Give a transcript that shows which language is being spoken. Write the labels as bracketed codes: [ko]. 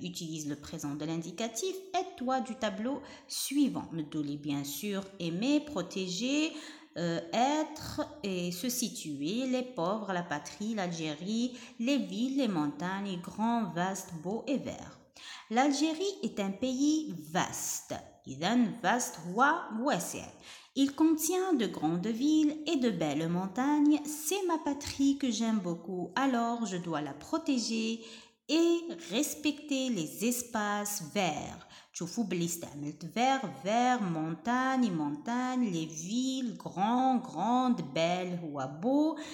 [fr] Utilise le présent de l'indicatif. Aide-toi du tableau suivant. Mdouli, bien sûr, aimer, protéger, être et se situer, les pauvres, la patrie, l'Algérie, les villes, les montagnes, grands, vastes, beaux et verts. L'Algérie est un pays vaste. [ar] إذن vaste هو واسع. [fr] Il contient de grandes villes et de belles montagnes. C'est ma patrie que j'aime beaucoup, alors je dois la protéger et respecter les espaces verts. [ar] تشوفوا بلي استعملت [fr] vert, montagne, les villes, grandes, belles [ar] هو beau.